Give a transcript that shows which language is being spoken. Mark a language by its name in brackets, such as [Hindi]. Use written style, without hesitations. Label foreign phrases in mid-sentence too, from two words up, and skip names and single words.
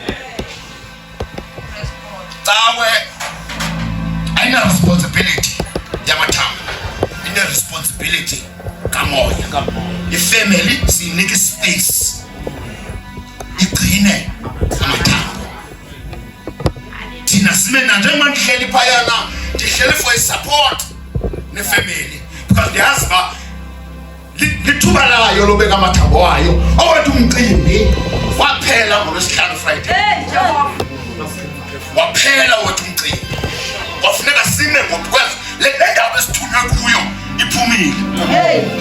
[Xhosa] Tawe ayina responsibility yamathambo. Ine responsibility kamoya. Ifamily sinika space igcine amathambo. Thina simena njengoba ndihleli phayana ndihleli [English] for support [Xhosa] nefamily, because ndiyazi ba lithuba layo lobeka amathambo wayo. Owethu umcimbi waphela ngoLwesihlanu Friday. Waphela wethu umcimbi. Wafuneka sime ngokukweza le ndaba esithunywe kuyo iphumile.